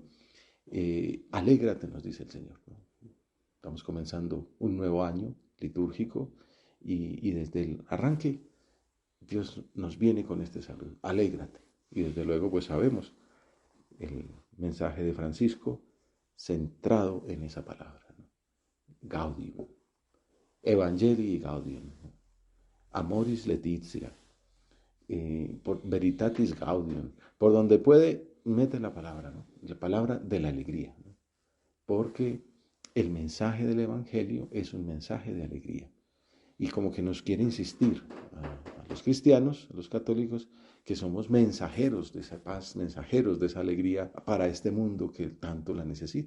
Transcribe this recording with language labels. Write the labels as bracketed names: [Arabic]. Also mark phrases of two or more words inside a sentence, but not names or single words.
[Spanish] Alégrate, nos dice el Señor, ¿no? Estamos comenzando un nuevo año litúrgico y desde el arranque Dios nos viene con este saludo, alégrate. Y desde luego pues sabemos el mensaje de Francisco centrado en esa palabra, ¿no? Gaudium, Evangelii Gaudium, ¿no? Amoris Laetitia, por Veritatis Gaudium, por donde puede, mete la palabra, ¿no? La palabra de la alegría, ¿no? Porque el mensaje del Evangelio es un mensaje de alegría. Y como que nos quiere insistir a los cristianos, a los católicos, que somos mensajeros de esa paz, mensajeros de esa alegría para este mundo que tanto la necesita.